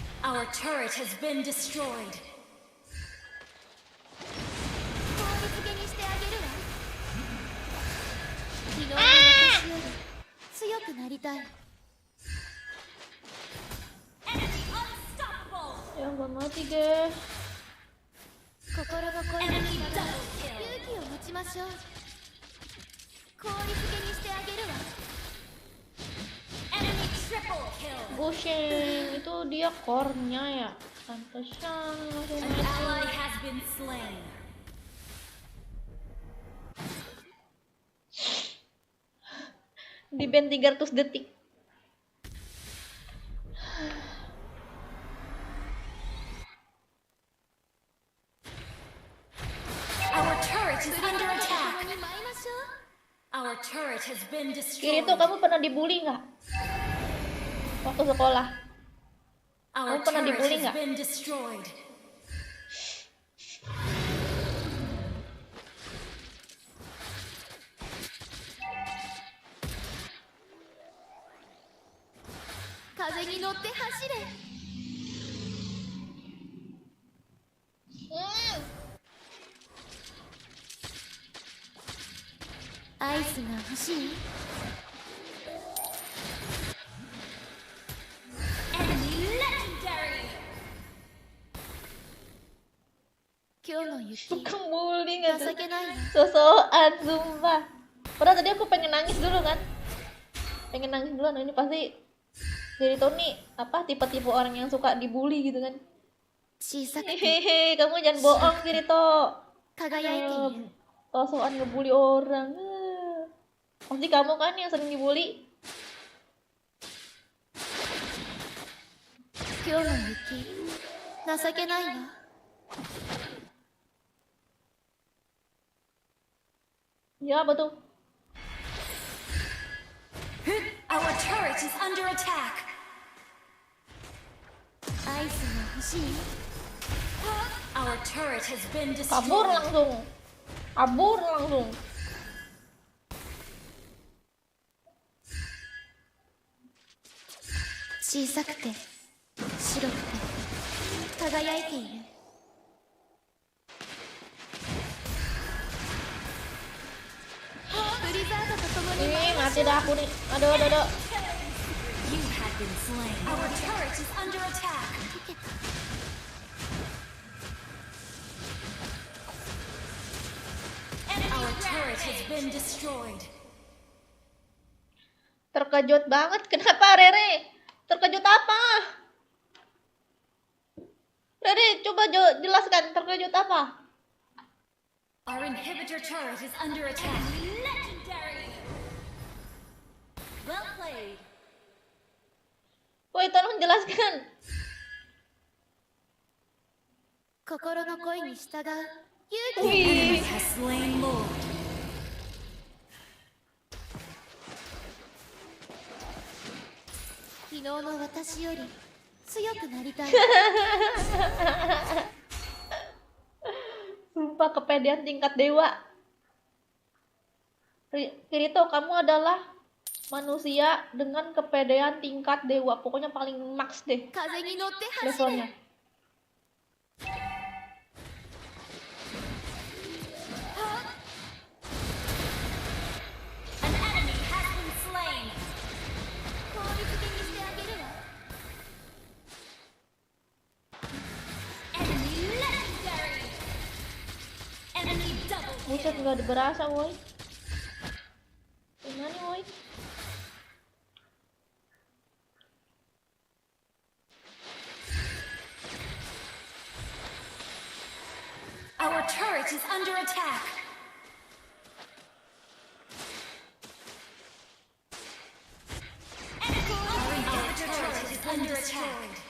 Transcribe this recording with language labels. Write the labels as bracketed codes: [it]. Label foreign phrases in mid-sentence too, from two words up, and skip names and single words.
[en] Our turret has been destroyed. [ja] 効率づけにしてあげるわ。昨日の私より強くなりたい。 [en] Enemy unstoppable. [id] Ya gak mati guys. [ja] 心の声に [en] Enemy [ja] 従う [en] double [ja] 勇 [en] kill. [ja] 気を持ちましょう。効率づけにしてあげるわ。 [en] Enemy triple kill. [id] Bushing itu dia core-nya ya. Pantesan langsung [en] An [id] mati. [en] ally has been slain. [id] Di band 300 detik. [en] Our turret is under [ja] 共 [en] attack. [ja] に舞いましょう。 [en] Our turret has been [id] Kiri [en] destroyed. [id] tuh kamu pernah dibully nggak? Waktu sekolah. [en] Our [id] Kamu pernah [en] turret [id] dibully [en] has [id] nggak? [en] been destroyed. [ja] Kazeに乗って走れ。アイスが欲しい？ [en] Enemy legendary. [ja] 今日の雪 [id] Tukang bully nggak tuh? [ja] 情けないわ。 [id] Sosokan sumpah. Padahal tadi aku pengen nangis dulu kan. Pengen nangis duluan. Ini pasti dari Tony apa tipe-tipe orang yang suka dibully gitu kan. [ja] 小さくて Hehehe, [id] kamu jangan bohong Kirito. [ja] 輝いている。 [id] Sosokan ngebully orang. Pasti kamu kan yang sering dibully. [ja] 今日の雪情けないわ。 [id] Ya apa tuh? [en] Our turret is under attack. [ja] アイスが欲しい？ [en] Our turret has been [id] Kabur [en] destroyed. [id] langsung. Kabur langsung. [ja] 小さくて白くて輝いている。ブリザードと共に [id] Ih, mati dah aku nih. Aduh, aduh, aduh. [en] You have been slain. Our turret is under attack. Our turret has been destroyed. [id] Terkejut banget. Kenapa, Rere? Terkejut apa? Rere, coba jelaskan terkejut apa? [en] Our inhibitor turret is under attack. Legendary. Well played. [id] Woi, tolong jelaskan. [ja] 心の声に従う勇気。 [id] Wih, [en] Has slain Lord. [ja] 昨日の私より強くなりたい。 [id] sumpah kepedean tingkat dewa. Kirito, kamu adalah manusia dengan kepedean tingkat dewa. Pokoknya paling max deh [ja] 風に乗って走 [id] levelnya. [ja] れ。 [en] An enemy has been slain. 効率づけにしてあげるわ。 Enemy legendary. Enemy double [id] Buset, [en] kill. [id] nggak ada berasa, woi. Gimana, woi? [en] Our turret is under attack. Our turret is under attack.